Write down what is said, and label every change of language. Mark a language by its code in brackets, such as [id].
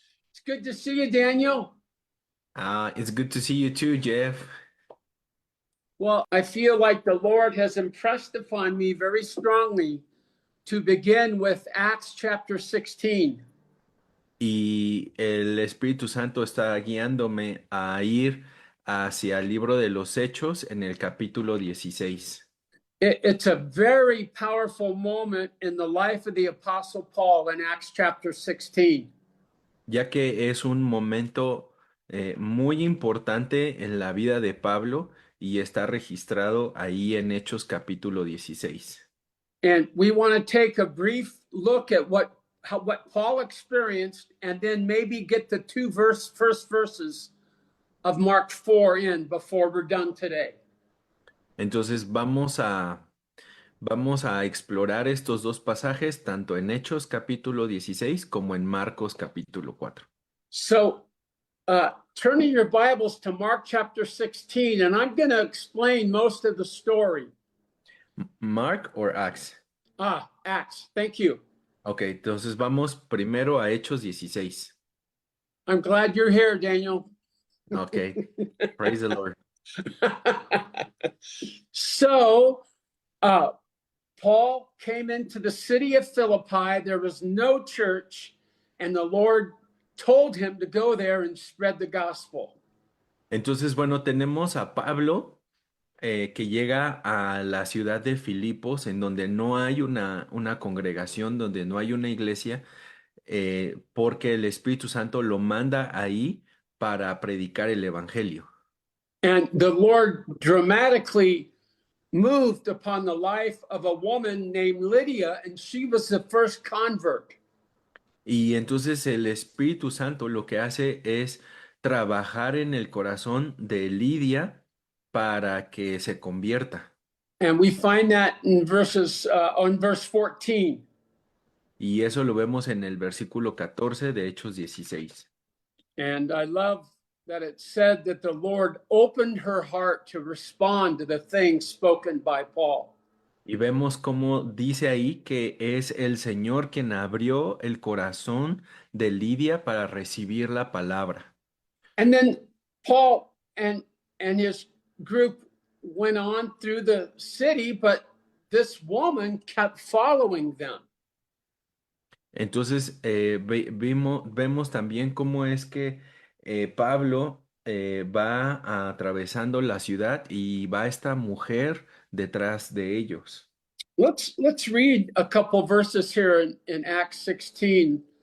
[en] It's good to see you, Daniel. It's good to see you too, Jeff. Well, I feel like the Lord has impressed upon me very strongly to begin with Acts chapter 16. [es] Y el Espíritu Santo está guiándome a ir hacia el libro de los Hechos en el capítulo 16, [en] It's a very powerful moment in the life of the Apostle Paul in Acts chapter 16. [es] ya que es un momento muy importante en la vida de Pablo y está registrado ahí en Hechos capítulo 16. [en] And we want to take a brief look at what Paul experienced and then maybe get the first verses of Mark 4 in before we're done today. [es] Entonces vamos a explorar estos dos pasajes tanto en Hechos capítulo 16 como en Marcos capítulo 4. [en] So, turn in your Bibles to Mark chapter 16, and I'm going to explain most of the story. Mark or Acts. Acts. Thank you. [es] Ok, entonces vamos primero a Hechos 16. [en] I'm glad you're here, Daniel. Ok, praise the Lord. So, Paul came into the city of Philippi. There was no church, and the Lord told him to go there and spread the gospel. [es] Entonces, bueno, tenemos a Pablo que llega a la ciudad de Filipos, en donde no hay una congregación, donde no hay una iglesia, porque el Espíritu Santo lo manda ahí para predicar el Evangelio. [en] And the Lord dramatically moved upon the life of a woman named Lydia, and she was the first convert. [es] Y entonces el Espíritu Santo lo que hace es trabajar en el corazón de Lidia para que se convierta. [en] And we find that in on verse 14. [es] Y eso lo vemos en el versículo 14 de Hechos 16. [en] And I love that it said that the Lord opened her heart to respond to the things spoken by Paul. [es] Y vemos cómo dice ahí que es el Señor quien abrió el corazón de Lidia para recibir la palabra. [en] And then Paul and his group went on through the city, but this woman kept following them. [es] Entonces vemos también cómo es que Pablo va atravesando la ciudad y va esta mujer detrás de ellos. [en] Let's read a couple verses here in Acts 16.